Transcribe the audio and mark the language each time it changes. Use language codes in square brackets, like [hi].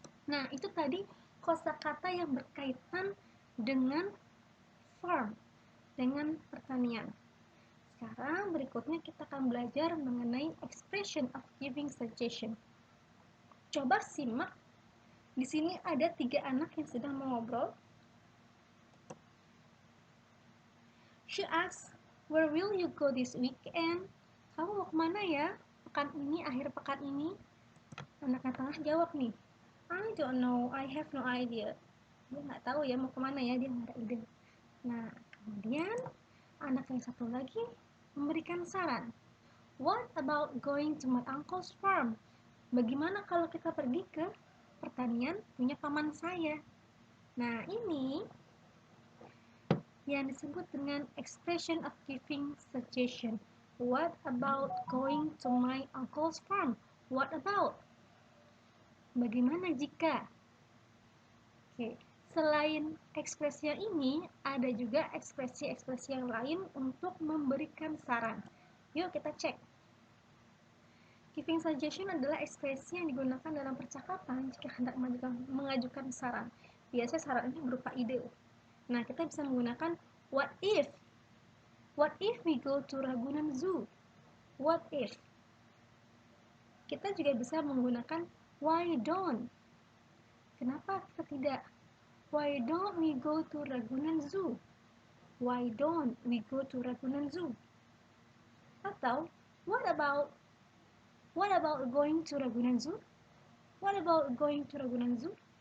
[id] Nah, itu tadi kosakata yang berkaitan dengan farm, dengan pertanian. Sekarang berikutnya kita akan belajar mengenai expression of giving suggestion. Coba simak. Di sini ada 3 anak yang sedang mengobrol. [en] She asks, Where will you go this weekend? [id] Kamu mau kemana ya? Pekan ini, akhir pekan ini? Anak yang tengah jawab nih, [en] I don't know, I have no idea. [id] Dia nggak tahu ya mau kemana ya, dia nggak ada ide. Nah, kemudian anak yang satu lagi memberikan saran. [en] What about going to my uncle's farm? [id] Bagaimana kalau kita pergi ke pertanian punya paman saya? Nah, ini yang disebut dengan expression of giving suggestion. [en] What about going to my uncle's farm? What about? [id] Bagaimana jika? Oke, selain ekspresi yang ini, ada juga ekspresi-ekspresi yang lain untuk memberikan saran. Yuk kita cek. Giving suggestion adalah ekspresi yang digunakan dalam percakapan jika hendak mengajukan saran. Biasanya saran ini berupa ide. Nah, kita bisa menggunakan what if. [en] What if we go to Ragunan Zoo? What if? [id] Kita juga bisa menggunakan why don't. Kenapa kita tidak? [en] Why don't we go to Ragunan Zoo? Why don't we go to Ragunan Zoo? Atau what about going to Ragunan Zoo? What about going to Ragunan Zoo?